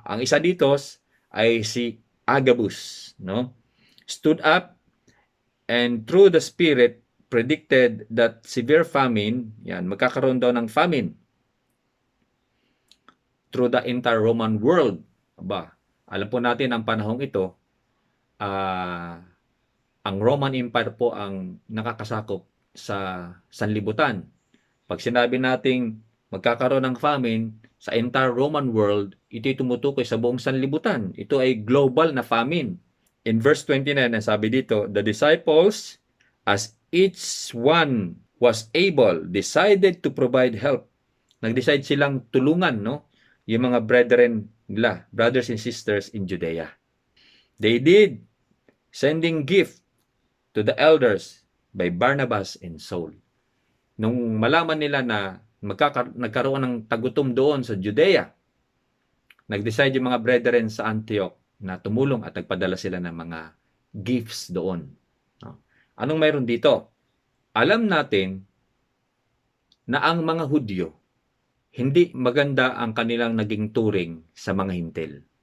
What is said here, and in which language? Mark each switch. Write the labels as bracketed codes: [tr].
[tl] Ang isa dito ay si Agabus, no? [en] Stood up and through the Spirit predicted that severe famine, yan, [tl] magkakaroon daw ng famine [en] through the entire Roman world. [tl] Aba, alam po natin ang panahong ito, ang Roman Empire po ang nakakasakop sa sanlibutan. Pag sinabi nating magkakaroon ng famine sa entire Roman world, ito'y tumutukoy sa buong sanlibutan. Ito ay global na famine. [en] In verse 29, [tl] sabi dito, [en] the disciples, as each one was able, decided to provide help. [tl] Nag-decide silang tulungan, no? Yung mga brethren nila, [en] brothers and sisters in Judea. They did, sending gift to the elders by Barnabas and Saul. [tl] Nung malaman nila na nagkaroon ng tagutom doon sa Judea, nag-decide yung mga brethren sa Antioch na tumulong at nagpadala sila ng mga gifts doon. Anong mayroon dito? Alam natin na ang mga Hudyo, hindi maganda ang kanilang naging turing sa mga hintil.